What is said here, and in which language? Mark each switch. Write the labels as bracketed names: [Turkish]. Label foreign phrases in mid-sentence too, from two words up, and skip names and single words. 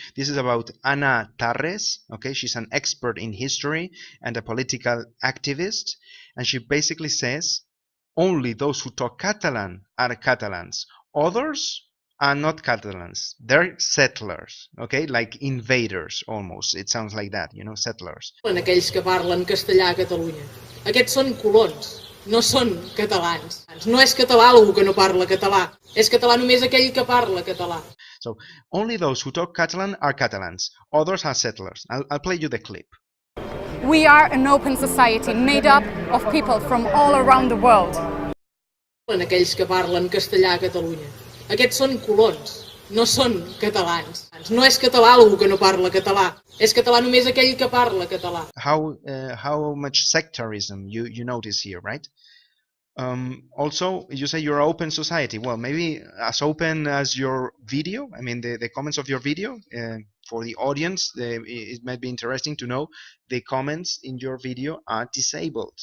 [English] This is about Ana Tarres. Okay, she's an expert in history and a political activist. And she basically says, only those who talk Catalan are Catalans. Others are not Catalans. They're settlers, okay? Like invaders, almost. It sounds like that, you know, settlers. [Catalan] Aquells que parlen castellà a Catalunya. Aquests són colons, no són catalans. No és català algú que no parla català. És català només aquell que parla català. [English] So, only those who talk Catalan are Catalans. Others are settlers. I'll play you the clip. We are an open society made up of people from all around the world. [Catalan] Aquells que parlen castellà a Catalunya. Aquests són colons, no són catalans. No és català algú que no parla català. És català només aquell que parla català. [English] How much sectarism you notice here, right? Also, you say you're an open society. Well, maybe as open as your video. I mean, the comments of your video. For the audience, it might be interesting to know the comments in your video are disabled.